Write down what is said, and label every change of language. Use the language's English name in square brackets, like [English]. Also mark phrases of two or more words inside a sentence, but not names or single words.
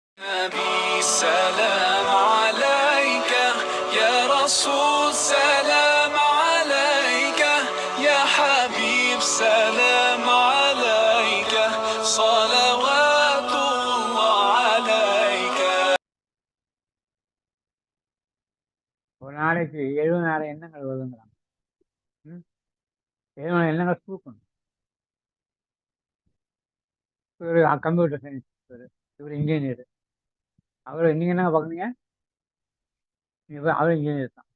[Arabic] نبي سلام عليك يا رسول سلام عليك يا حبيب سلام عليك صلوات الله عليك. [Tamil] ஒரு நாளைக்கு 70,000 எண்ணங்கள் வருதுங்கிறாங்க. 70,000 எண்ணங்கள் தூக்கணும். இவர் [English] computer science, [Tamil] இவர் இன்ஜினியர். அவர் நீங்கள் என்ன பார்க்குறீங்க? அவர் இன்ஜினியர் தான்.